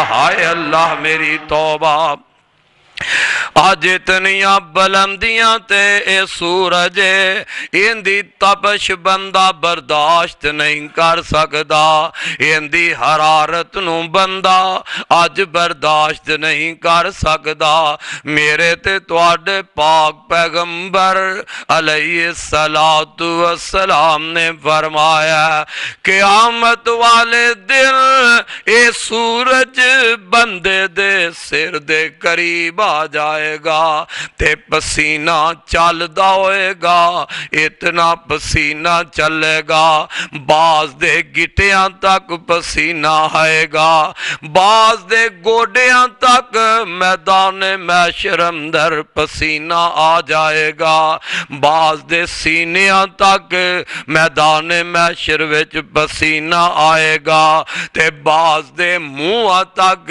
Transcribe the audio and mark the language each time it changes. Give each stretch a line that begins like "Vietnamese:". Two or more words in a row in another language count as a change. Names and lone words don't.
Punjabi: ہائے اللہ میری توبہ، آج اتنیاں بلندیاں تے اے سورج ان دی تپش بندہ برداشت نہیں کر سکدا. ان دی حرارت نو بندہ آج برداشت نہیں کر سکدا. میرے تے تواڈے پاک پیغمبر علیہ السلام نے فرمایا قیامت والے دن اے سورج بندے دے سر دے قریب آ جائے گا تے پسینہ چلدا ہوئے گا. اتنا پسینہ چلے گا بعض دے گٹیاں تک پسینہ آئے گا، بعض دے گوڑیاں تک میدان محشر اندر پسینہ آ جائے گا، بعض دے سینیاں تک میدان محشر وچ پسینہ آئے گا تے بعض دے منہ تک.